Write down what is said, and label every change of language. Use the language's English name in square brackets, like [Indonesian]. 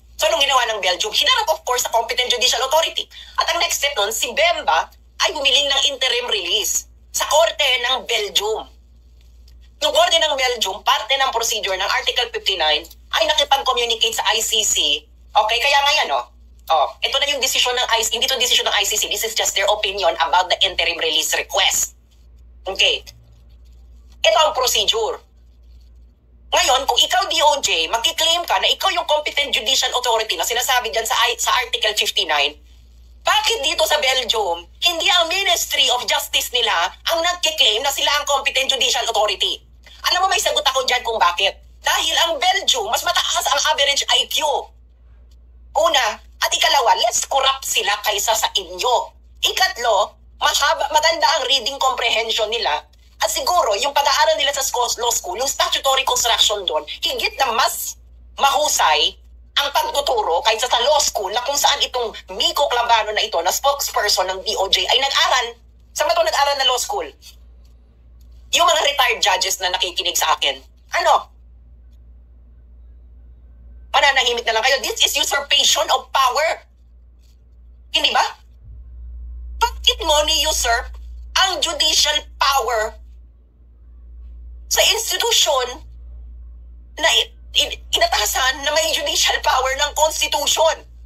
[Filipino] So, anong ginawa ng Belgium? Hinarap, of course, sa competent judicial authority. At ang next step nun, si Bemba ay humiling ng interim release sa korte ng Belgium. Yung korte ng Belgium, parte ng procedure ng Article 59 ay nakipag-communicate sa ICC. Okay, kaya ngayon, ito na yung decision ng ICC. Hindi ito decision ng ICC. [English] This is just their opinion about the interim release request. [Filipino] Okay. Ito ang procedure. Ngayon, kung ikaw DOJ, magkiklaim ka na ikaw yung competent judicial authority na sinasabi dyan sa Article 59, bakit dito sa Belgium, hindi ang Ministry of Justice nila ang nagkiklaim na sila ang competent judicial authority? Alam mo, may sagot ako dyan kung bakit. Dahil ang Belgium, mas mataas ang average IQ. Una, at ikalawa, less corrupt sila kaysa sa inyo. Ikatlo, maganda ang reading comprehension nila. At siguro, yung pag-aaral nila sa law school, yung statutory construction doon, higit na mas mahusay ang pagtuturo kaysa sa law school na kung saan itong Miko Clavano na ito, na spokesperson ng DOJ, ay nag-aral. Saan ba ito nag-aral na law school? Yung mga retired judges na nakikinig sa akin. Ano? Mananahimik na lang kayo. [English] This is usurpation of power. [Filipino] Hindi ba? Bakit mo ni-usurp ang judicial power sa institusyon na inatasan na may judicial power ng Constitution?